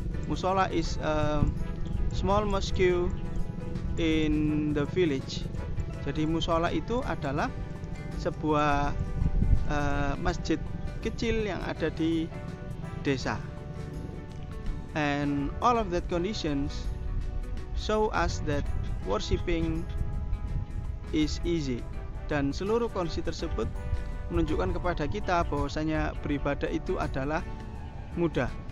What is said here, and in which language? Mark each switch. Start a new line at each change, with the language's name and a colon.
English: Musola is a small mosque in the village.
Indonesian: Jadi musola itu adalah sebuah masjid kecil yang ada di desa.
English: And all of that conditions show us that worshiping is easy.
Indonesian: Dan seluruh kondisi tersebut menunjukkan kepada kita bahwasanya beribadah itu adalah mudah.